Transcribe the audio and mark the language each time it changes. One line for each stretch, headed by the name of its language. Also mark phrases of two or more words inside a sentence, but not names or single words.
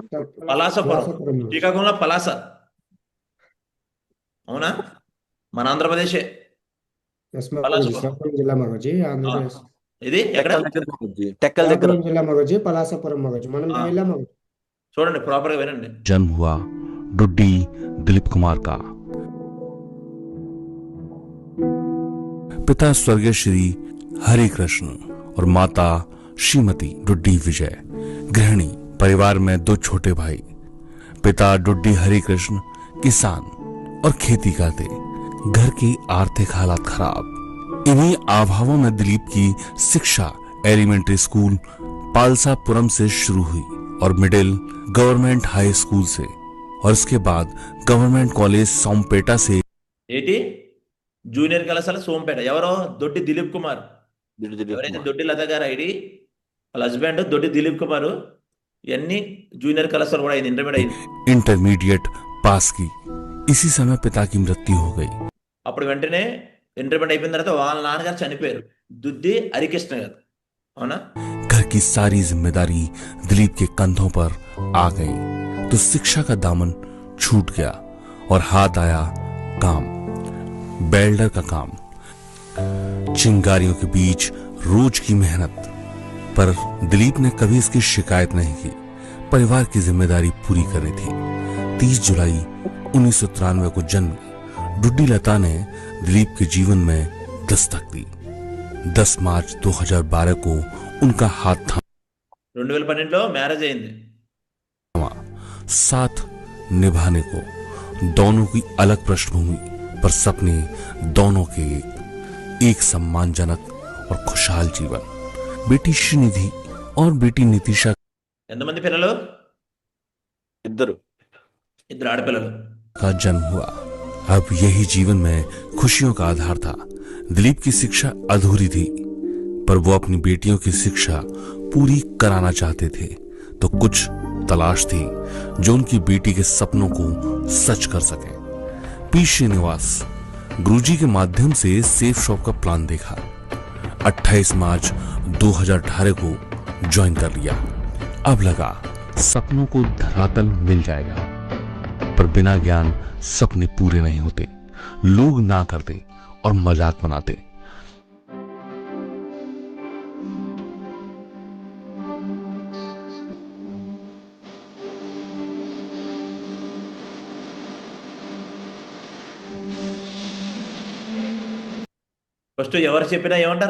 Telugu: పలాసపురం. పలాసపురం. శ్రీకాకుళంలో పలాస. అవునా? మన ఆంధ్రప్రదేశే. ఎస్ మగోజీ, పలాసపురం. శ్రీకాకుళం జిల్లా మగోజీ, ఆంధ్రప్రదేశ్. ఇది ఎక్కడ? టెక్కల దగ్గర. శ్రీకాకుళం జిల్లా మగోజీ, పలాసపురం మగోజీ. మనం ఆ. వెళ్ళాం మగోజీ. చూడండి, ప్రాపర్గా వినండి.
Hindi: जन्म हुआ डुड्डी दिलीप कुमार का। पिता स्वर्गीय श्री हरे कृष्ण और माता श्रीमती डुड्डी विजय गृहिणी। परिवार में दो छोटे भाई। पिता डुड्डी हरे कृष्ण किसान और खेती करते। घर की आर्थिक हालात खराब। इन्हीं अभावों में दिलीप की शिक्षा एलिमेंट्री स्कूल पालसापुरम से शुरू हुई और मिडिल गवर्नमेंट हाई स्कूल से, और इसके बाद गवर्नमेंट कॉलेज सोमपेटा से।
Telugu: ఏంటి? జూనియర్ కళాశాల సోంపేట. ఎవరో? దొడ్డి దిలీప్ కుమార్. ఎవరైతే దొడ్డి లత గారు ఐడి, వాళ్ళ హస్బెండ్ దొడ్డి దిలీప్ కుమార్. ఇవన్నీ జూనియర్ కళాశాల కూడా అయింది, ఇంటర్మీడియట్ అయింది.
Hindi: इंटरमीडिएट पास की। इसी समय पिता की मृत्यु हो गई।
Telugu: అప్పుడు వెంటనే ఇంటర్మీడియట్ అయిపోయిన తర్వాత వాళ్ళ నాన్నగారు చనిపోయారు, దుద్ది హరికృష్ణ గారు. అవునా?
Hindi: घर की सारी जिम्मेदारी दिलीप के कंधों पर आ गई तो शिक्षा का दामन छूट गया और हाथ आया काम, बेल्डर का काम। चिंगारियों के बीच रोज की मेहनत, पर दिलीप ने कभी इसकी शिकायत नहीं की। परिवार की जिम्मेदारी पूरी करनी थी। 30 जुलाई 1993 को जन्म डुड्डी लता ने दिलीप के जीवन में दस्तक दी। 10 मार्च 2012 को उनका हाथ थामा।
Telugu: 2012లో మ్యారేజ్ అయింది.
Hindi: साथ निभाने को दोनों की अलग पृष्ठभूमि, पर सपने दोनों के एक सम्मानजनक और खुशहाल जीवन। बेटी श्रीनिधि और बेटी नितिशा
Telugu: ఎంతమంది పిల్లలు? ఇద్దరు. ఇద్దరు ఆడపిల్లలు.
Hindi: का जन्म हुआ। अब यही जीवन में खुशियों का आधार था। दिलीप की शिक्षा अधूरी थी, पर वो अपनी बेटियों की शिक्षा पूरी कराना चाहते थे, तो कुछ तलाश थी जो उनकी बेटी के सपनों को सच कर सके। पी श्रीनिवास गुरुजी के माध्यम से सेफ शॉप का प्लान देखा। 28 मार्च 2018 को ज्वाइन कर लिया। अब लगा सपनों को धरातल मिल जाएगा, पर बिना ज्ञान सपने पूरे नहीं होते। लोग ना करते और मजाक बनाते।
Telugu: ఫస్ట్ ఎవరు చెప్పినా ఏమంటారు?